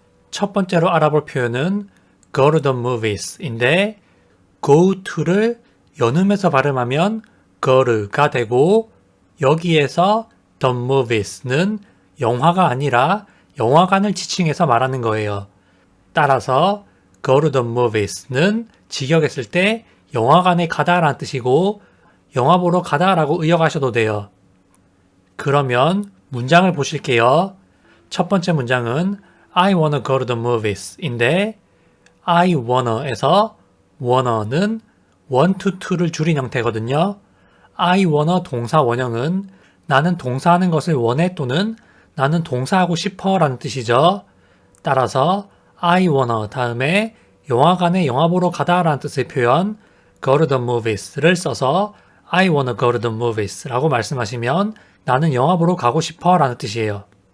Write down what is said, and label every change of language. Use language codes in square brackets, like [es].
[ko] 첫 번째로 알아볼 표현은 [en] go to the movies [ko] 인데 go to를 연음해서 발음하면 go가 되고 여기에서 the movies는 영화가 아니라 영화관을 지칭해서 말하는 거예요. 따라서 [en] go to the movies [ko] 는 직역했을 때 영화관에 가다라는 뜻이고 영화 보러 가다라고 의역하셔도 돼요. 그러면 문장을 보실게요. 첫 번째 문장은 [en] I wanna go to the movies [ko] 인데 I wanna에서 wanna는 want to to를 줄인 형태거든요. I wanna 동사 원형은 나는 동사하는 것을 원해 또는 나는 동사하고 싶어 라는 뜻이죠. 따라서 I wanna 다음에 영화관에 영화 보러 가다 라는 뜻의 표현 [en] go to the movies [ko] 를 써서 [en] I wanna go to the movies [ko] 라고 말씀하시면 나는 영화 보러 가고 싶어 라는 뜻이에요.